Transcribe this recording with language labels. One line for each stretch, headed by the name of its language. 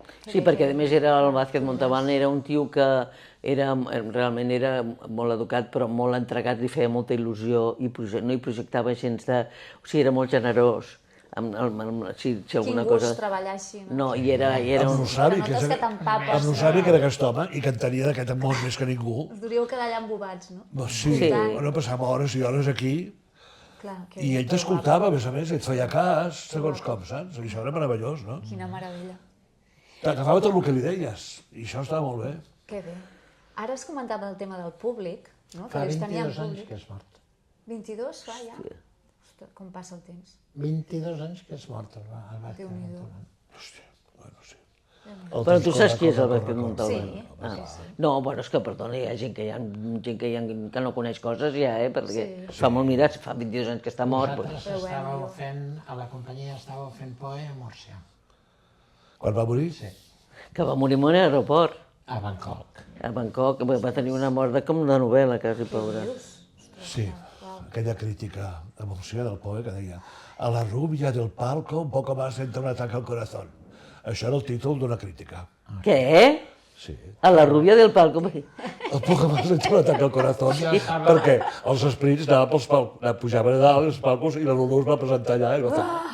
Catalan: Sí, perquè a més el Vázquez Montalbán era un tio que realment era molt educat, però molt entregat, li feia molta il·lusió i no hi projectava gens de... O sigui, era molt generós. Si alguna Quin gust treballar així, no? No, i era Amb Nusavi, t'empapes. que era aquest home i que entenia d'aquest món més que ningú. Us duríeu quedar allà embobats, no? Sí, no passava hores i hores aquí. Clar, I ell t'escoltava, a més, et feia cas, segons com, saps? I això era meravellós, no? Quina meravella. T'agafava tot el que li deies, i això estava molt bé. Que bé. Ara es comentava el tema del públic, no? Fa 22 anys que és mort. 22, va, ja? Ostres, com passa el temps. 22 anys que és mort el Vázquez Montalbán. Hòstia, bueno, sí. Però tu saps qui és el Vázquez Montalbán? Sí. No, bueno, és que, perdona, hi ha gent que no coneix coses ja, perquè fa molt mirat, fa 22 anys que està mort. Vosaltres estàveu fent, a la companyia estàveu fent Poe a Múrcia. Quan va morir? Sí. Que va morir en l'aeroport, A Bangkok. a Bangkok, va tenir una mort com de novel·la, quasi, pobra. Sí, aquella crítica a Murcia del Poe que deia
Spanish: a la rubia del palco un poco más entra un ataque al corazón.
Catalan: Això era el títol d'una crítica. Què? Sí.
Spanish: A la rubia del palco? Un poco más entra un ataque al corazón.
Catalan: Perquè els esprits pujaven a dalt, els palcos, i la Lulú es va presentar allà i va fer...